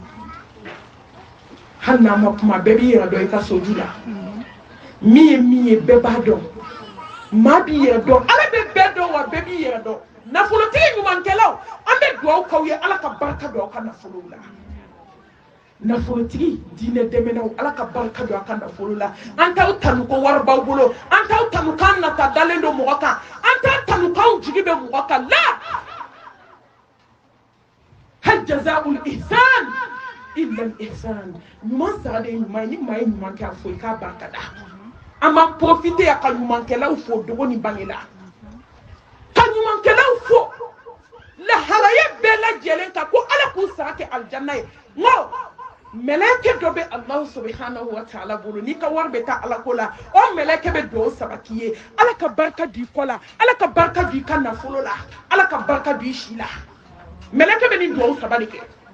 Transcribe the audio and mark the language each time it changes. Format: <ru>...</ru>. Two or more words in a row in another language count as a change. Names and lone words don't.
<bm>hali n'a ma kuma bɛɛ b'i yɛrɛ dɔn i ka soju la min ye bɛɛ b'a dɔn maa b'i yɛrɛ dɔn ala bɛ bɛɛ dɔn wa bɛɛ b'i yɛrɛ dɔn nafolotigi ɲumankɛlaw an bɛ dugawu k'aw ye ala ka barika don aw ka nafolow la nafolotigi diinɛ dɛmɛnnaw ala ka barika don aw ka nafolo la an t'aw tanu ko wari b'aw bolo an t'aw tanu k'an nata dalen don mɔgɔ kan an t'a tanu k'anw jigi bɛ mɔgɔ kan la</bm> <ar>هل جزاء الإحسان إلا الإحسان</ar> <bm>ɲuman sara de ye ɲuman ye ni maa ye ɲuman kɛ a fɔ i k'a barika da an b'an profiter a ka ɲumankɛlaw fo dogo ni bange la ka ɲumankɛlaw fo lahalaya bɛɛ lajɛlen kan ko ala k'u sara kɛ alijanna ye nko mɛlɛkɛ dɔ bɛ</bm> <ar>الله سبحانه وتعالى</ar> <bm>bolo n'i ka wari bɛ taa ala ko la o mɛlɛkɛ bɛ dugawu saba k'i ye ala ka barika don i kɔ la ala ka barika don i ka nafolo la ala ka barika don i si la mɛlɛkɛ bɛ nin dugawu saba de kɛ</bm>